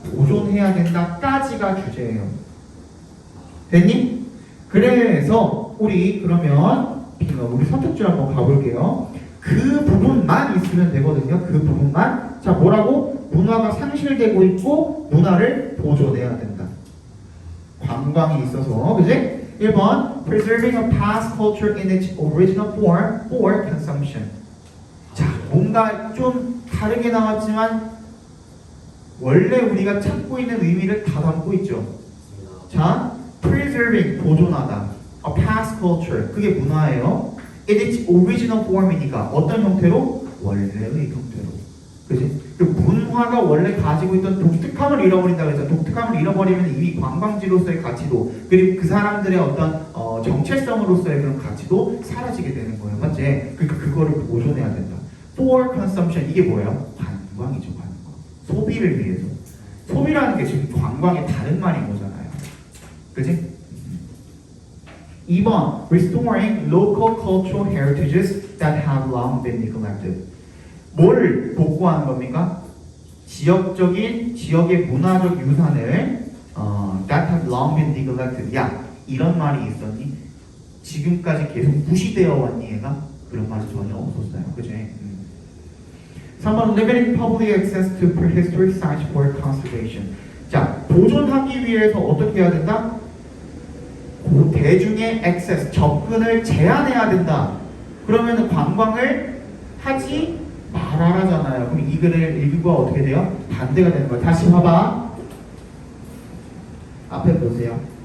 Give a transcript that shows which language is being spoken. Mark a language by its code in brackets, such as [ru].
[ko] 보존해야 된다까지가 주제예요. 됐니? 그래서 우리 그러면 우리 선택지 한번 가볼게요. 그 부분만 있으면 되거든요. 그 부분만. 자 뭐라고? 문화가 상실되고 있고 문화를 보존해야 된다. 관광이 있어서 그지? [en] 1번 Preserving a past culture in its original form for consumption. [ko] 자 뭔가 좀 다르게 나왔지만 원래 우리가 찾고 있는 의미를 다 담고 있죠. 자 Preserving 보존하다 [en] a past culture [ko] 그게 문화예요. [en] In its original form이니까 [ko] 어떤 형태로? 원래의 형태로. 그지? 그 문화가 원래 가지고 있던 독특함을 잃어버린다고 해서 독특함을 잃어버리면 이미 관광지로서의 가치도 그리고 그 사람들의 어떤 정체성으로서의 그런 가치도 사라지게 되는 거예요. 맞지? 그러니까 그거를 보존해야 된다. [en] For consumption [ko] 이게 뭐예요? 관광이죠. 관광. 소비를 위해서. 소비라는 게 지금 관광의 다른 말인 거잖아요. 그지? [en] 2번 Restoring local cultural heritages that have long been neglected. [ko] 뭘 복구하는 겁니까? 지역의 문화적 유산을 [en] that have long been neglected. [ko] 야 이런 말이 있었니? 지금까지 계속 무시되어 왔니 얘가? 그런 말이 전혀 없었어요. 그지? [en] 3번 Limiting public access to prehistoric sites for conservation. [ko] 자 보존하기 위해서 어떻게 해야 된다? 대중의 액세스, 접근을 제한해야 된다. 그러면 관광을 하지 말아라잖아요. 그럼 이 글을 읽고 어떻게 돼요? 반대가 되는 거예요. 다시 봐봐. 앞에 보세요.